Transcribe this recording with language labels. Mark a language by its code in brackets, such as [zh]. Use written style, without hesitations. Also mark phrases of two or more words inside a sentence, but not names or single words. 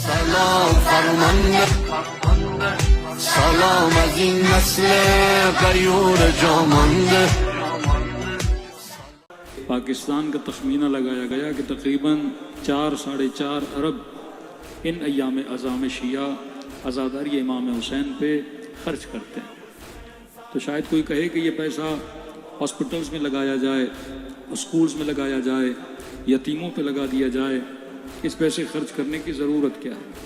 [fa] سلام فرمانده سلام از این نسل غیور جامانده. [ur] پاکستان کا تخمینہ لگایا گیا کہ تقریباً 4-4.5 ارب ان ایام عظام شیعہ عزاداری امام حسین پہ خرچ کرتے ہیں. تو شاید کوئی کہے کہ یہ پیسہ ہاسپٹلز میں لگایا جائے، اسکولز میں لگایا جائے، یتیموں پہ لگا دیا جائے، اس پیسے خرچ کرنے کی ضرورت کیا ہے؟